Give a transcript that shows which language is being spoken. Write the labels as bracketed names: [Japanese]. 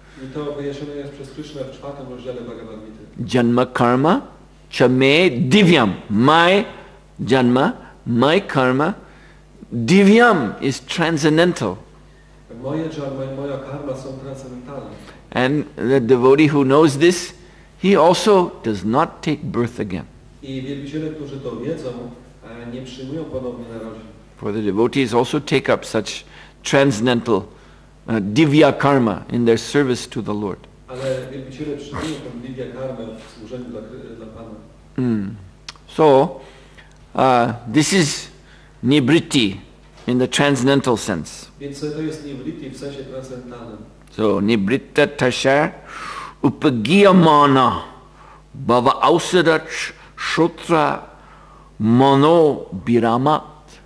[Polish] I to wyjaśnione jest przez Krishna w 4. rozdziale Bhagavad Gita. [Sanskrit] Janma karma chame divyam. [English] My janma, my karma, divyam is transcendental. [Polish] Moje janma i moja karma są transcendentalne. [English] And the devotee who knows this, he also does not take birth again. [Polish] I wielbiciele, którzy to wiedzą, nie przyjmują ponownie narodzin. [English] For the devotees also take up such transcendental divya karma in their service to the Lord. [Polish] Ale wielbiciele przyjmują tę divya karmę w służeniu dla Pana. [English] So this is nibritti in the transcendental sense. [Polish] Więc to jest nibritti w sensie transcendentalnym. [Sanskrit] So nibritta tasha upagiyamana bhava ausadach shutra mano biramat.